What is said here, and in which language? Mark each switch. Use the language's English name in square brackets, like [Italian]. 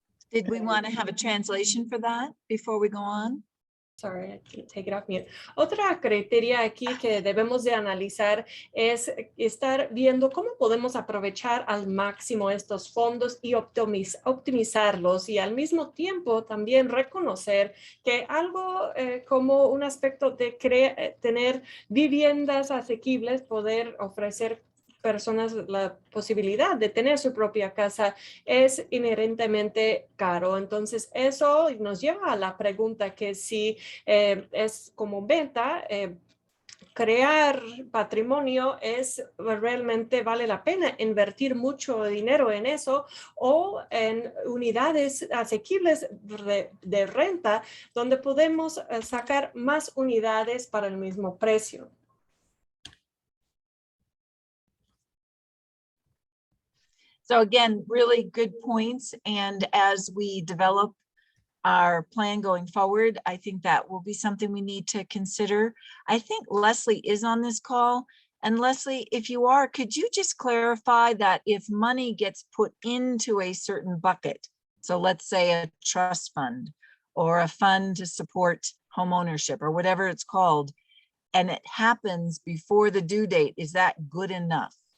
[English] Did we want to have a translation for that before we go on? Sorry, I can't take it off mute. [Spanish] Otra criteria aquí que debemos de analizar es estar viendo cómo podemos aprovechar al máximo estos fondos y optimizarlos, y al mismo tiempo también reconocer que algo como un aspecto de tener viviendas asequibles, poder ofrecer personas la posibilidad de tener su propia casa es inherentemente caro. Entonces eso nos lleva a la pregunta que si es como venta, crear patrimonio es realmente vale la pena invertir mucho dinero en eso, o en unidades asequibles de renta donde podemos sacar más unidades para el mismo precio. [English] So again, really good points. And as we develop our plan going forward, I think that will be something we need to consider. I think Leslie is on this call. And Leslie, if you are, could you just clarify that if money gets put into a certain bucket, so let's say a trust fund or a fund to support home ownership or whatever it's called, and it happens before the due date, is that good enough?